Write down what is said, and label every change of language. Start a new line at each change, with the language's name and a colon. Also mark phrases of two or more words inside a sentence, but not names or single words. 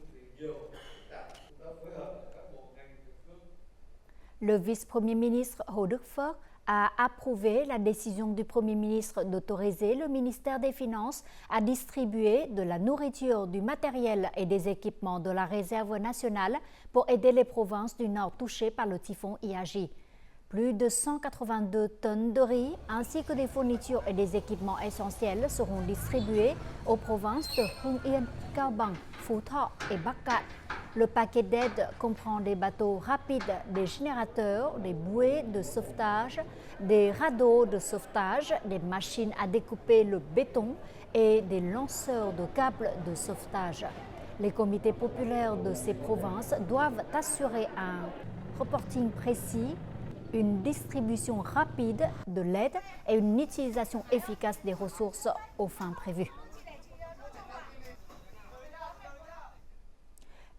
French: Le vice-premier ministre Hồ Đức Phước a approuvé la décision du Premier ministre d'autoriser le ministère des Finances à distribuer de la nourriture, du matériel et des équipements de la réserve nationale pour aider les provinces du Nord touchées par le typhon Yagi. Plus de 182 tonnes de riz ainsi que des fournitures et des équipements essentiels seront distribués aux provinces de Hưng Yên, Cao Bằng, Phú Thọ et Bắc Kạn. Le paquet d'aide comprend des bateaux rapides, des générateurs, des bouées de sauvetage, des radeaux de sauvetage, des machines à découper le béton et des lanceurs de câbles de sauvetage. Les comités populaires de ces provinces doivent assurer un reporting précis, une distribution rapide de l'aide et une utilisation efficace des ressources aux fins prévues.